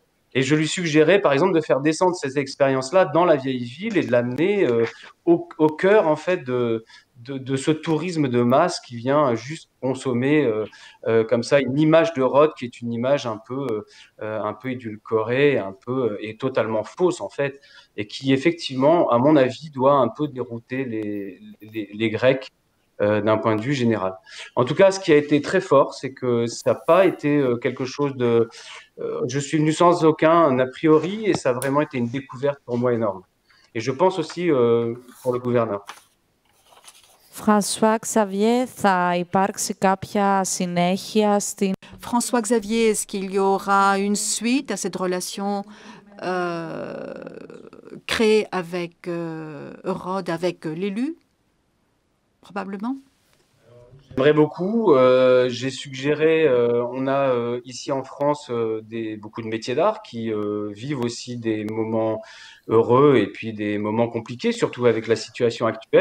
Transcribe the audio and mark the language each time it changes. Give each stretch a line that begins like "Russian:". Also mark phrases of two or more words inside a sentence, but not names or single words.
French: Et je lui suggérais, par exemple, de faire descendre ces expériences-là dans la vieille ville et de l'amener au cœur, en fait, de ce tourisme de masse qui vient juste consommer comme ça une image de Rhodes qui est une image un peu édulcorée, et totalement fausse, en fait, et qui, effectivement, à mon avis, doit un peu dérouter les Grecs d'un point de vue général. En tout cas, ce qui a été très fort, c'est que ça n'a pas été quelque chose de... je suis venu sans aucun a priori et ça a vraiment été une découverte pour moi énorme. Et je pense aussi pour le gouverneur. François Xavier,
Greek: θα υπάρξει κάποια συνέχεια στην...
French: François Xavier, est-ce qu'il y aura une suite à cette relation créée avec Rhodes, avec l'élu? Probablement. J'aimerais beaucoup. J'ai suggéré, on a ici en France beaucoup de métiers d'art qui vivent aussi des moments heureux et puis des moments compliqués, surtout avec la situation actuelle.